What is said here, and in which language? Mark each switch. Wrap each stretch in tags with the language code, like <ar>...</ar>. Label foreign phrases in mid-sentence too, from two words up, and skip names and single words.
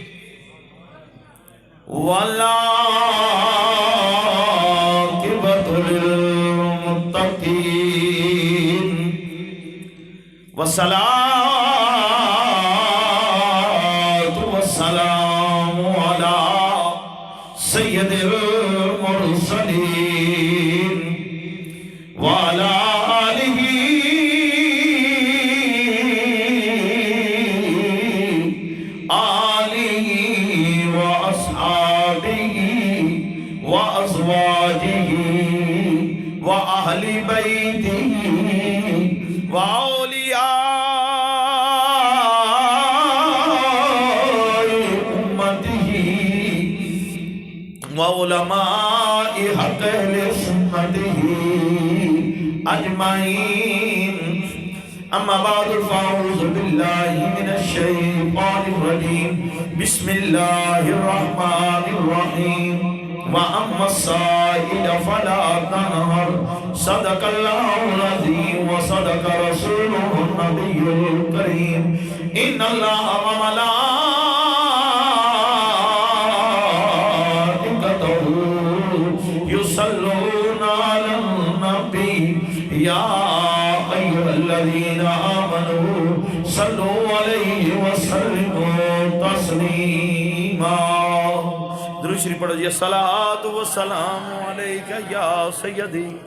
<ar>والعاقبۃ للمتقین والصلاة والسلام على سید المرسلین وعلى آلہ وأصحابہ وأزواجہ وأہل بیتہ وأولیاء أمتہ وعلماء حق اہل سنتہ اجمعین اما بعد فاعوذ باللہ من الشیطان الرجیم بسم اللہ الرحمن الرحیم وَأَمَّا السَّائِلَ فَلَا تَنْهَرْ صدق اللہ العظیم وصدق رسولہ النبی الکریم ان اللہ وملائکتہ یصلون علی النبی یا ایھا الذین آمنوا صلوا علیہ وسلموا تسلیما</ar> <ur>درود شریف پڑھو جی</ur> <ar>الصلاۃ والسلام علیک یا سیدی</ar>